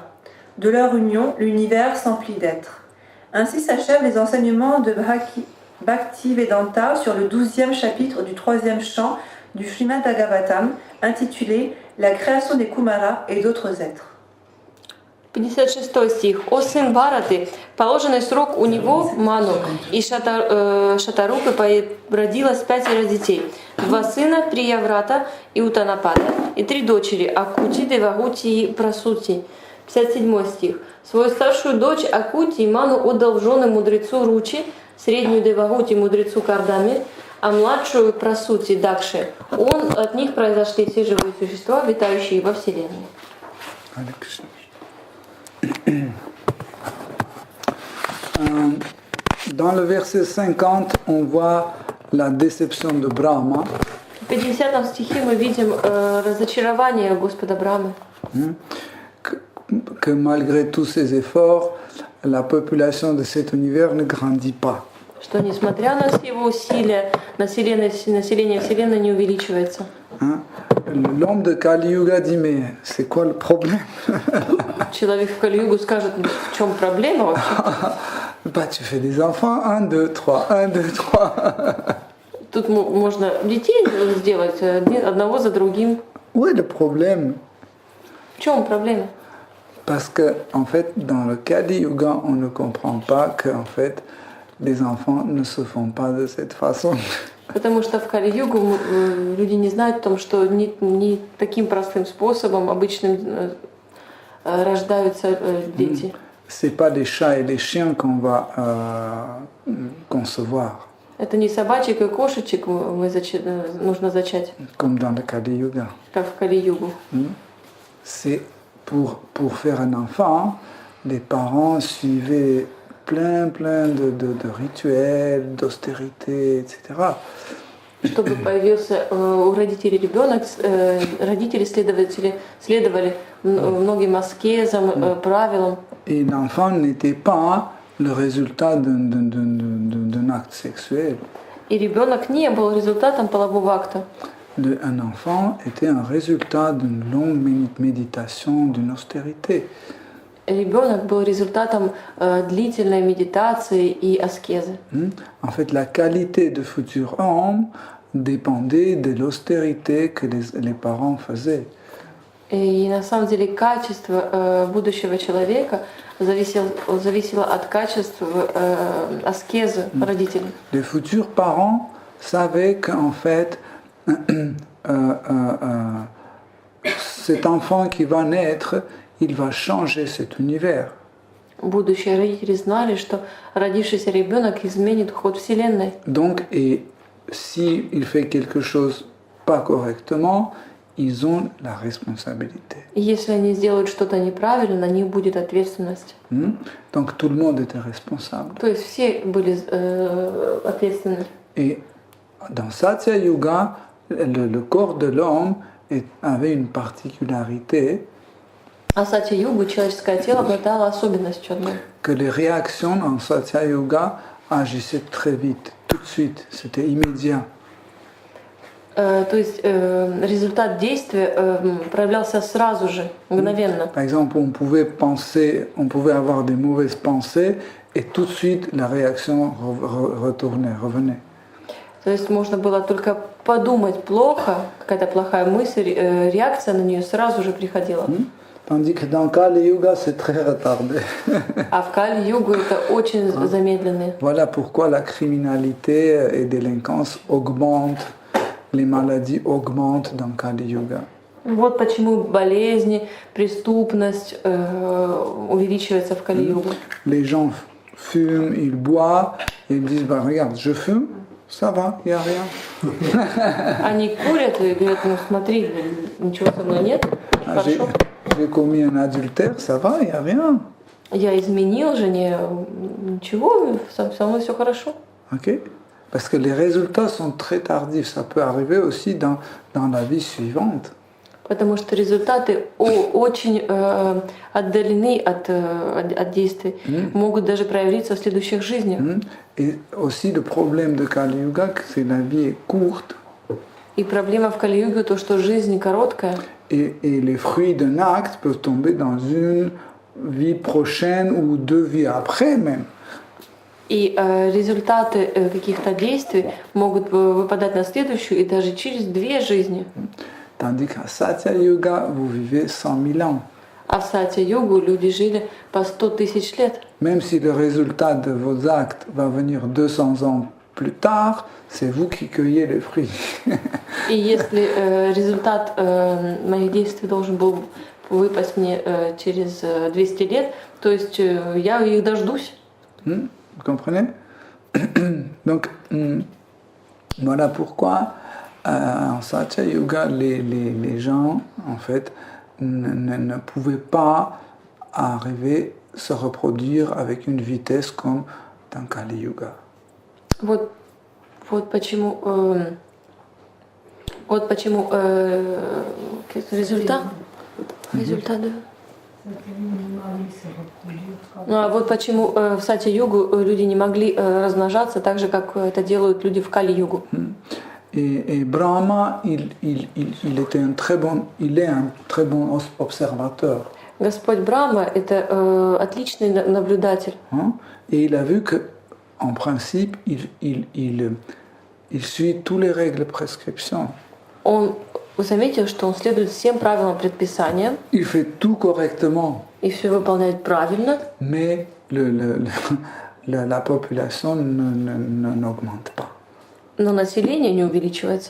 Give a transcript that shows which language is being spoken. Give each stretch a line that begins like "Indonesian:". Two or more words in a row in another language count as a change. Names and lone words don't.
French: De leur union, l'univers s'emplit d'êtres. Ainsi s'achèvent les enseignements de Bhaktivedanta sur le 12e chapitre du 3e chant du Srimad Bhagavatam, intitulé La création des Kumaras et d'autres êtres.
Russian: 56 стих. «О сын Бхараты, положенный срок у него, Ману, и Шатарупы родилось 5 детей. 2 сына, Прияврата и Утанапата, и 3 дочери, Акути, Девагути и Прасути». 57 стих. «Свою старшую дочь Акути Ману отдал в жены мудрецу Ручи, среднюю Девагути мудрецу Кардами, а младшую Прасути Дакши. От них произошли все живые существа, витающие во Вселенной».
French: Dans le verset 50, on voit la déception de Brahma.
Russian: В 50 стихе мы видим разочарование Господа Брамы.
French: Que malgré tous ses efforts, la population de cet univers ne grandit pas.
Russian: Что несмотря на все его усилия, население Вселенной не увеличивается.
French: L'homme de Kali Yuga dit mais c'est quoi le problème?
Russian: Человек в Кали-югу скажет, в чем проблема вообще?
French: Bah tu fais des enfants, 1, 2, 3, 1, 2, 3.
Russian: Тут можно детей сделать одного за другим.
French: Où est le problème?
Russian: В чем проблема?
French: Parce que en fait dans le Kali Yuga on ne comprend pas que en fait les enfants ne se font pas de cette façon.
Russian: Потому что в Кали-югу люди не знают о том, что не таким простым способом обычным рождаются дети.
French: C'est pas des chats et des chiens qu'on va concevoir.
Russian: Это не собачек и кошечек нужно зачать,
French: Comme dans le Kali Yuga.
Russian: как в Кали-югу.
French: C'est pour faire un enfant, les parents suivaient plein de rituels, d'austérité, etc.
Russian: Чтобы появился у родителей ребенок, родители следовали многим аскезам, правилам.
French: Et l'enfant n'était pas le résultat d'un acte sexuel.
Russian: И ребенок не был результатом полового акта.
French: Un enfant était un résultat d'une longue méditation, d'une austérité.
Russian: Ребенок был результатом длительной медитации и аскезы.
French: En fait, la qualité de futur homme dépendait de l'austérité que les parents faisaient.
Russian: И на самом деле качество будущего человека зависело от качества аскезы родителей.
French: Les futurs parents savaient qu'en fait, cet enfant qui va naître, il va changer cet univers.
Russian: Будущие родители знали, что родившийся ребенок изменит ход Вселенной.
French: Donc, et si il fait quelque chose pas correctement, ils ont la responsabilité.
Russian: И если они сделают что-то неправильно, на них будет ответственность.
French: Donc tout le monde était responsable.
Russian: То есть все были ответственны.
French: Et dans Satya Yuga, le corps de l'homme avait une particularité
Russian: А Сатья-югу человеческое тело обладало особенностью одной.
French: que les réactions dans Satya Yuga agissaient très vite, tout de suite, c'était immédiat.
Russian: То есть результат действия проявлялся сразу же, мгновенно.
French: Par exemple, on pouvait penser, on pouvait avoir des mauvaises pensées et tout de suite la réaction revenait.
Russian: То есть можно было только подумать плохо, какая-то плохая мысль, реакция на нее сразу же приходила.
French: Tandis que dans Kali Yuga, c'est très retardé.
Russian: А в Кали-югу это очень замедленные.
French: Voilà pourquoi la criminalité et délinquance augmentent, les maladies augmentent dans Kali Yuga.
Russian: Вот почему болезни, преступность увеличивается в Кали-югу.
French: Les gens fument, ils boivent, et ils disent bah, regarde, je fume, ça va, il n'y a rien.
Russian: Они курят и говорят, ну смотри, ничего со мной нет, хорошо.
French: J'ai commis un adultère, ça va, il n'y a rien.
Russian: Я изменил жене, ничего, со мной все хорошо.
English: Okay?
French: Parce que les résultats sont très tardifs, ça peut arriver aussi dans la vie suivante.
Russian: Потому что результаты очень отдалены от действий, могут даже проявиться в следующих жизнях.
French: Et aussi le problème de Kali Yuga, c'est que la vie est courte.
Russian: И проблема в Кали-юге то, что жизнь короткая.
French: Et les fruits d'un acte peuvent tomber dans une vie prochaine ou 2 vies après même.
Russian: И результаты каких-то действий могут выпадать на следующую и даже через 2 жизни.
French: Tandis qu'à Satya Yuga, vous vivez 100 000 ans.
Russian: А в Сатья-югу люди жили по 100 тысяч лет.
French: Même si le résultat de vos actes va venir 200 ans plus tard, c'est vous qui cueillez les fruits.
Russian: И если результат моих действий должен был выпасть мне через 200 лет, то есть я их дождусь.
French: Vous comprenez? Donc, voilà pourquoi en Satya Yuga, les gens, en fait, ne pouvaient pas arriver à se reproduire avec une vitesse comme dans Kali Yuga.
Russian: Вот почему результат. Ну а вот почему в Сатья-югу люди не могли размножаться так же, как это делают люди в Кали-югу.
French: Et Brahma, il est un très bon observateur.
Russian: Господь Брахма – это отличный наблюдатель.
French: Et il a vu que, en principe, il suit toutes les règles de prescription.
Russian: Он заметил, что он следует всем правилам предписания.
French: Il fait tout correctement.
Russian: И все выполняет правильно.
French: Mais la population n'augmente pas.
Russian: Но население не увеличивается.